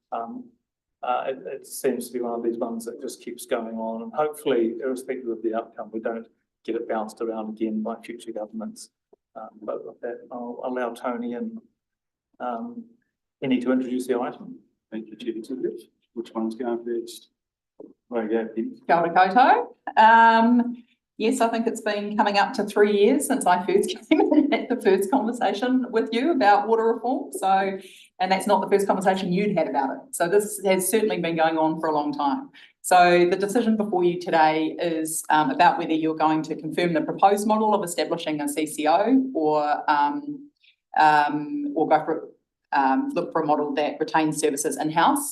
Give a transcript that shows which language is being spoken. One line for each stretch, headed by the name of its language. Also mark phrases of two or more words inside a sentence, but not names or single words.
English: It seems to be one of these ones that just keeps going on, and hopefully, irrespective of the outcome, we don't get it bounced around again by future governments. But with that, I'll allow Tony and Penny to introduce the item. Thank you, Chair. Which one's going first? There you go, Penny.
Māori: Kia ora koutou.
English: Yes, I think it's been coming up to 3 years since I first came in at the first conversation with you about water reform. So, and that's not the first conversation you'd had about it. So this has certainly been going on for a long time. So the decision before you today is about whether you're going to confirm the proposed model of establishing a CCO or go for look for a model that retains services in-house.